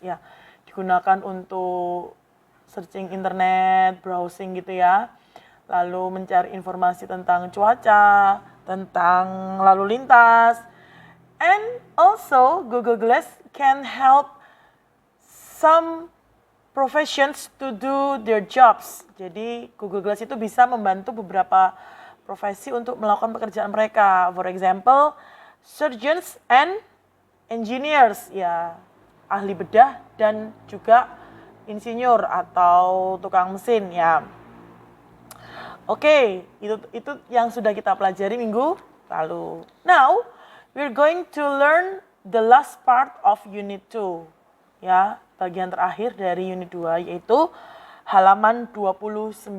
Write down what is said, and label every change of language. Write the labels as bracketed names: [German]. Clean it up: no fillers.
[Indonesian] Ya, digunakan untuk searching internet, browsing gitu ya. Lalu mencari informasi tentang cuaca, tentang lalu lintas. [English] And also Google Glass can help some professions to do their jobs. [Indonesian] Jadi Google Glass itu bisa membantu beberapa profesi untuk melakukan pekerjaan mereka. [English] For example, surgeons and engineers, [Indonesian] ya, ahli bedah dan juga insinyur atau tukang mesin ya. Oke, itu yang sudah kita pelajari minggu lalu. [English] Now, we're going to learn the last part of unit 2. [Indonesian] Ya, bagian terakhir dari unit 2 yaitu halaman 29.